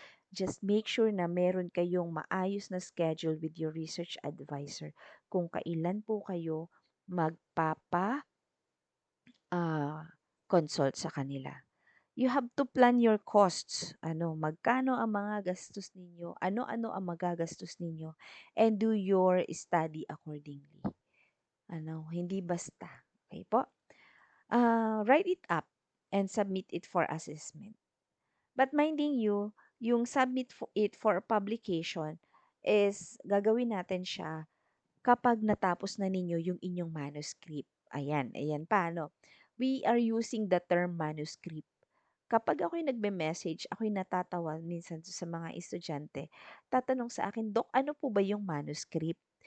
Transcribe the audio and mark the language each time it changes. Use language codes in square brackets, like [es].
[en] Just make sure [tl] na meron kayong maayos na [en] schedule with your research advisor. [tl] kung kailan po kayo magpapa consult sa kanila. [en] You have to plan your costs. [tl] Magkano ang mga gastos ninyo, ano-ano ang magagastos ninyo, [en] and do your study accordingly. [tl] Hindi basta. Okay po? [en] Write it up and submit it for assessment. But minding you, [tl] yung [en] submit it for publication is [tl] gagawin natin siya kapag natapos na ninyo yung inyong manuscript. Ayan pa, no? [en] We are using the term manuscript. [tl] Kapag ako'y nagme-message, ako'y natatawa minsan sa mga estudyante, tatanong sa akin, Dok, ano po ba yung manuscript?